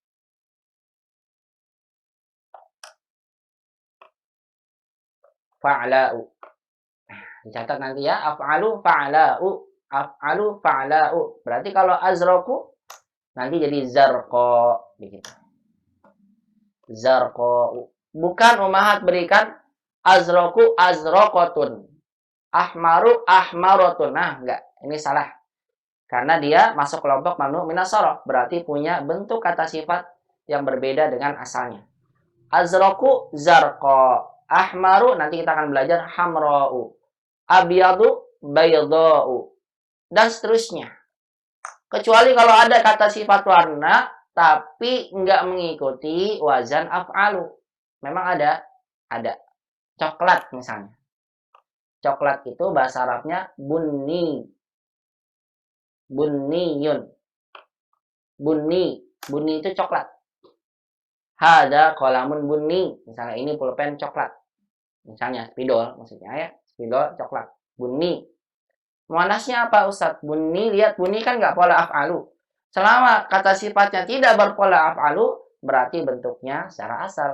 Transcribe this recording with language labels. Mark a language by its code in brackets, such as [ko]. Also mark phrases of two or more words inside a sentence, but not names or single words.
[id] Fa'la'u. Dicatat nanti ya. [ar] Af'alu fa'la'u. Af'alu fa'la'u. [id] Berarti kalau azraku nanti jadi zarqa. Begitu. Zarqa. Bukan umahat berikan [ar] azraku azraqatun. Ahmaru ahmaratun. [id] Nah, enggak. Ini salah. Karena dia masuk kelompok [ar] mamnu minas sharaf. [id] Berarti punya bentuk kata sifat yang berbeda dengan asalnya. [ar] Azraku zarqa. [id] Ahmaru nanti kita akan belajar hamra'u. [ar] Abyadu bayda'u. [id] Dan seterusnya. Kecuali kalau ada kata sifat warna tapi enggak mengikuti wazan af'alu. Memang ada. Ada. Coklat misalnya. Coklat itu bahasa Arabnya bunni. [ar] Bunniyun. Bunni. [id] Bunni itu coklat. [ar] Hada qalamun bunni. [id] Misalnya ini pulpen coklat. Misalnya spidol maksudnya ya. Spidol coklat. Bunni. Muannasnya apa Ustaz? Bunni, lihat bunni kan nggak pola af'alu. Selama kata sifatnya tidak berpola af'alu, berarti bentuknya secara asal.